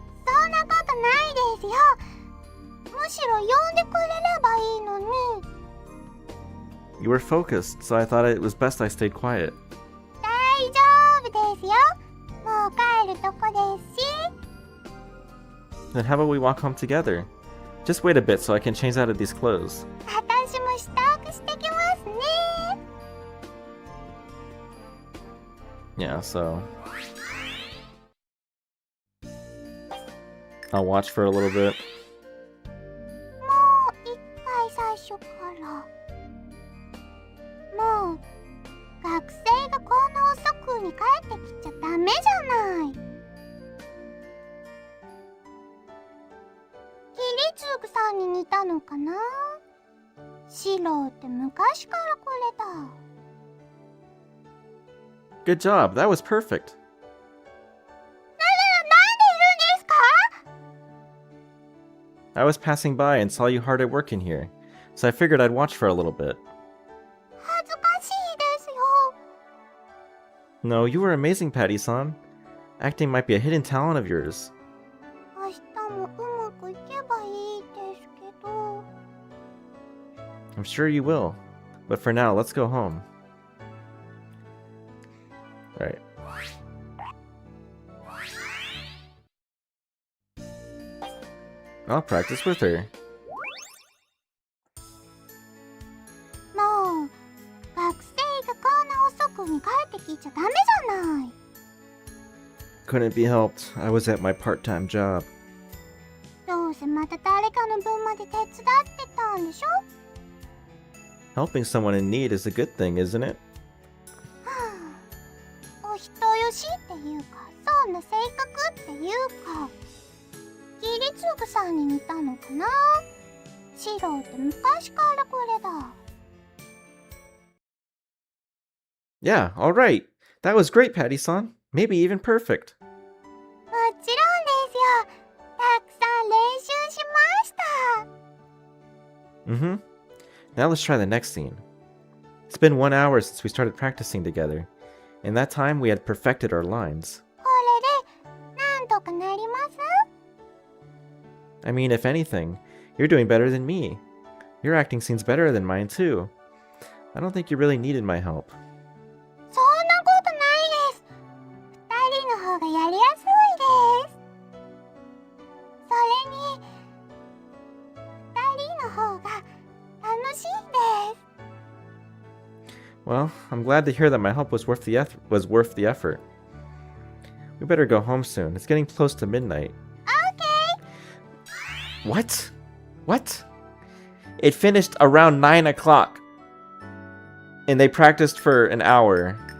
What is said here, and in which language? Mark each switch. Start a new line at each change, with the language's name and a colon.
Japanese: そんなことないですよ。むしろ呼んでくれればいいのに。
English: You were focused, so I thought it was best I stayed quiet.
Japanese: 大丈夫ですよ。もう帰るとこですし。
English: Then how about we walk home together? Just wait a bit so I can change out of these clothes.
Japanese: 私も支度してきますね。
English: Yeah, so... I'll watch for a little bit.
Japanese: もう一回最初から。もう学生がこんな遅くに帰ってきちゃダメじゃない。キリツグさんに似たのかな。シロって昔からこれだ。
English: Good job, that was perfect.
Japanese: なんでいるんですか？
English: I was passing by and saw you hard at work in here, so I figured I'd watch for a little bit.
Japanese: 恥ずかしいですよ。
English: No, you were amazing, Patty-san. Acting might be a hidden talent of yours.
Japanese: 明日もうまくいけばいいですけど。
English: I'm sure you will. But for now, let's go home. Alright. I'll practice with her.
Japanese: もう学生がこんな遅くに帰ってきちゃダメじゃない。
English: Couldn't be helped. I was at my part-time job.
Japanese: どうせまた誰かの分まで手伝ってたんでしょ。
English: Helping someone in need is a good thing, isn't it?
Japanese: お人よしっていうか、そんな性格っていうか、キリツグさんに似たのかな。シロって昔からこれだ。
English: Yeah, alright. That was great, Patty-san. Maybe even perfect.
Japanese: もちろんですよ。たくさん練習しました。 Mm-hmm.
English: Now let's try the next scene. It's been 1 hour since we started practicing together. In that time, we had perfected our lines. これでなんとかなります？ I mean, if anything, you're doing better than me. Your acting seems better than mine, too. I don't think you really needed my help.
Japanese: そんなことないです。二人の方がやりやすいです。それに、二人の方が楽しいです。
English: Well, I'm glad to hear that my help was worth the effort. We better go home soon. It's getting close to midnight. Okay. What? What? It finished around 9 o'clock. And they practiced for an hour.